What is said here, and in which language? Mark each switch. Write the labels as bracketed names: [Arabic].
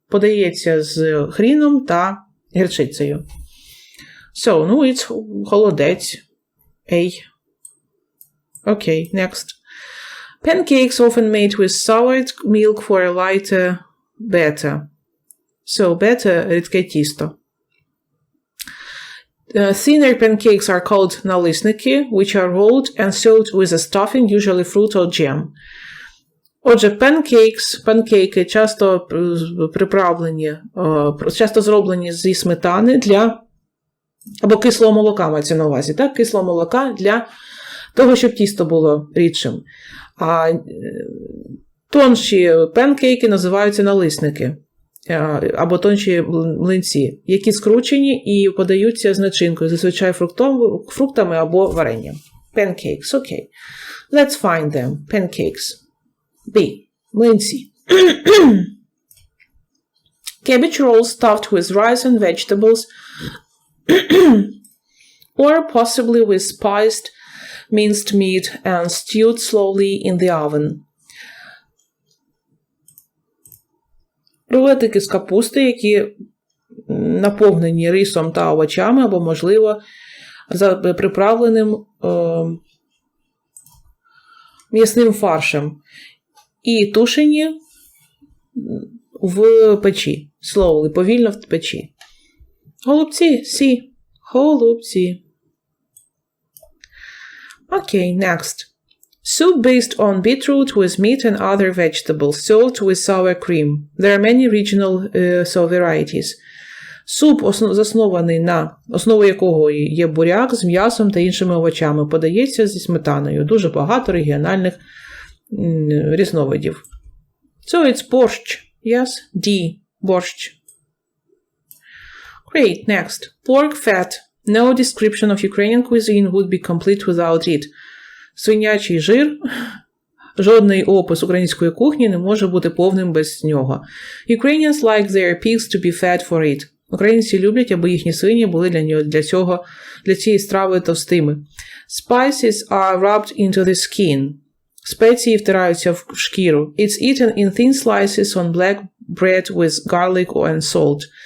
[Ukrainian] Подається з хріном та гірчицею. [English] So, it's холодець. Okay, next. Pancakes often made with soured milk for a lighter batter. So, batter – [Ukrainian] рідке тісто. [English] Thinner pancakes are called налисники, which are rolled and served with a stuffing, usually fruit or jam. [Ukrainian] Отже, панкейки часто приправлені, часто зроблені зі сметани або кислого молока, мається на увазі, так? Кислого молока для того, щоб тісто було рідшим. А тонші панкейки називаються налисники. Або тонші млинці, які скручені і подаються з начинкою, зазвичай фруктами або варенням. [English] Pancakes, okay. Let's find them. Pancakes. B. Млинці. Cabbage rolls stuffed with rice and vegetables or possibly with spiced minced meat and stewed slowly in the oven. [Ukrainian] Рулетики з капусти, які наповнені рисом та овочами, або, можливо, приправленим м'ясним фаршем. І тушені в печі. Slowly, повільно в печі. Голубці, сі. Голубці. [English] Okay, next. Soup based on beetroot with meat and other vegetables, served with sour cream. There are many regional varieties. [Ukrainian] Суп, заснований на основі якого є буряк з м'ясом та іншими овочами, подається зі сметаною. Дуже багато регіональних різновидів. [English] So it's борщ. Yes, D. Борщ. Great, next. Pork fat. No description of Ukrainian cuisine would be complete without it. [Ukrainian] Свинячий жир. Жодний опис української кухні не може бути повним без нього. [English] Ukrainians like their pigs to be fat for it. [Ukrainian] Українці люблять, аби їхні свині були для цієї страви товстими. [English] Spices are rubbed into the skin. [Ukrainian] Спеції втираються в шкіру. [English] It's eaten in thin slices on black bread with garlic and salt.